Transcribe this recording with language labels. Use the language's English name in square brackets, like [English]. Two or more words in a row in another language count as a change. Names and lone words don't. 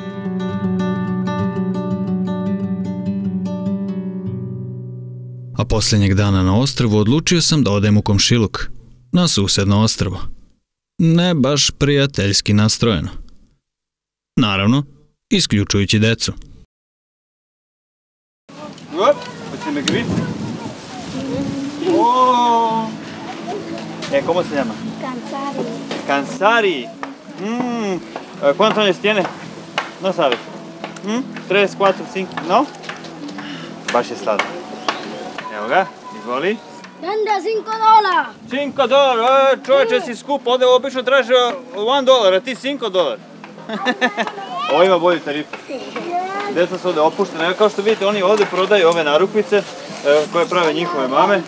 [Serbian] A posljednjeg dana na ostrvu odlučio sam da odem u komšiluk, na susedno ostrvo. Ne baš prijateljski nastrojeno. Naravno, isključujući decu. ¿Hoćete me griti? [Spanish] Oh. ¿Cómo se llama? Cansari. Cansari. ¿Cuántos años tiene? No sabes. 3, 4, 5, ¿no? [Serbian] Baš je slatko. Evo ga, izvoli. [Spanish] Vende $5. [Serbian] $5, čovječe si skup, ovdje obično traže $1, a ti $5. Ovo ima bolju tarifu. Deca su ovdje opuštene, kao što vidite oni ovdje prodaju ove narukvice koje prave njihove mame.